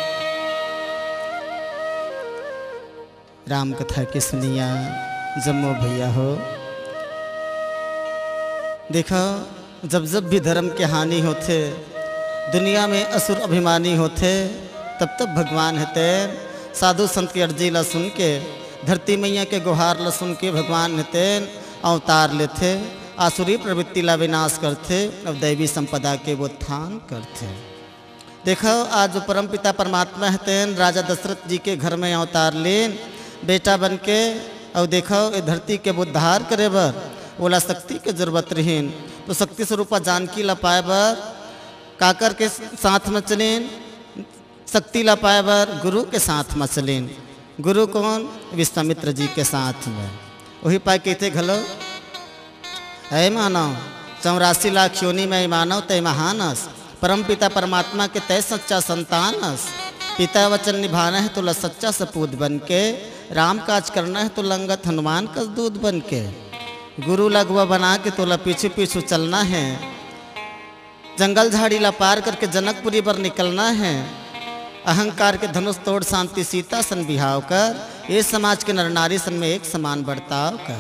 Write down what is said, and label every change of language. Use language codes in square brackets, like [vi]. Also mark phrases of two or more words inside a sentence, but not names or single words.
[hne] राम कथा की सुनिया जम्मो भैया हो। देखो जब जब भी धर्म के हानि होते, दुनिया में असुर अभिमानी होते, तब तब भगवान हेते साधु संत की अर्जी ला सुन के, धरती मैया के गुहार ला सुन के भगवान हेते अवतार लेते, आसुरी प्रवृत्ति ला विनाश करते, अब दैवी संपदा के वो उत्थान करते। देखो आज जो परम पिता परमात्मा हेते राजा दशरथ जी के घर में अवतार लेन बेटा बन के, और देखो ये धरती के उद्धार करे बर ओला शक्ति के जरूरत रहीन, तो शक्ति स्वरूपा जानकी ला पाए बर काकर के साथ में चलेन, शक्ति ला पाए बर गुरु के साथ में चलेन। गुरु कौन? विश्वामित्र जी के साथ में। वही पाए कहते घलो है मानव 84 लाख योनि में मानव तय महानस, परम पिता परमात्मा के तय सच्चा संतानस। पिता वचन निभाना है तो सच्चा सपूत बन के, राम काज करना है तो लंगत हनुमान का दूध बन के, गुरु लगवा बना के तो पीछे पीछे चलना है, जंगल झाड़ी ला पार करके जनकपुरी पर निकलना है, अहंकार के धनुष तोड़ शांति सीता सन बिहाव कर, ये समाज के नर नारी सन में एक समान बर्ताव कर।